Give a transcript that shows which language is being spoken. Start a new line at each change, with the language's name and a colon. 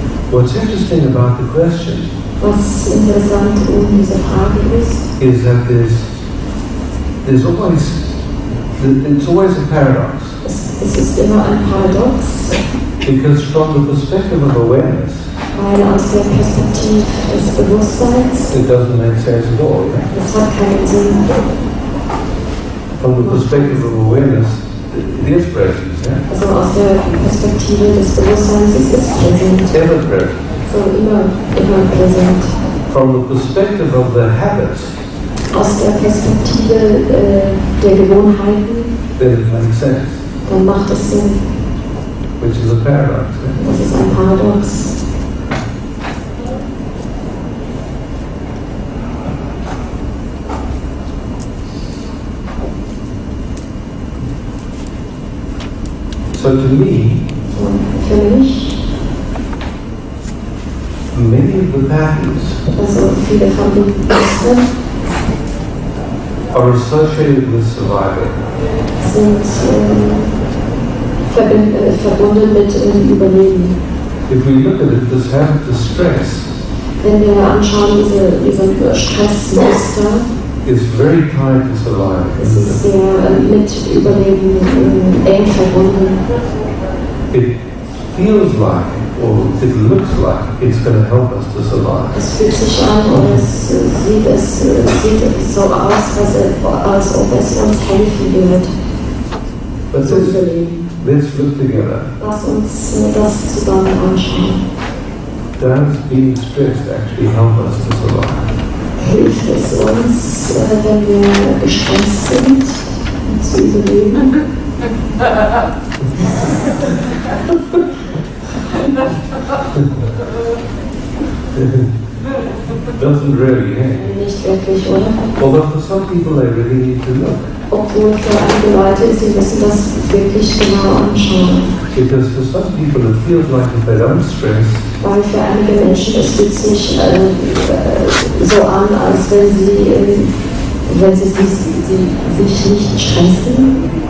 English: What's interesting about the question
German: Was interessant diese Frage ist,
English: is that it's always a paradox.
German: es ist immer ein Paradox,
English: Because from the perspective of awareness,
German: weil aus der Perspektive des Bewusstseins,
English: it doesn't make sense at all. Yeah?
German: das hat keinen Sinn.
English: From the perspective of awareness, it is presence. Yeah?
German: Also aus der Perspektive des Bewusstseins ist es präsent.
English: Ever present.
German: So immer präsent.
English: From the perspective of the habits,
German: Aus der Perspektive der Gewohnheiten,
English: then it makes sense,
German: dann macht es Sinn.
English: which is a paradox. Yeah?
German: Das ist ein Paradox.
English: So to me,
German: Und für mich,
English: many of the patterns
German: also viele von den Mustern
English: are associated with survival.
German: sind verbunden mit dem Überleben.
English: If we look at it, this habit of stress
German: Wenn wir anschauen, diese Stressmuster,
English: is very tied to survival.
German: es ist sehr mit Überleben eng verbunden.
English: It feels like, or it looks like, it's going to help us to survive.
German: Es fühlt sich an und es sieht so aus, als ob es uns helfen wird. zu überleben.
English: Let's look together.
German: Lass uns das zusammen anschauen.
English: Does being stressed actually help us to survive?
German: Hilft es uns, wenn wir gestresst sind, zu überleben?
English: Doesn't really, eh?
German: Nicht wirklich, oder?
English: Although for some people they really need to look.
German: Obwohl für einige Leute, sie müssen das wirklich genau anschauen.
English: Because for some people it feels like if they don't stress,
German: Weil für einige Menschen es fühlt sich so an, als wenn sie sich nicht stressen,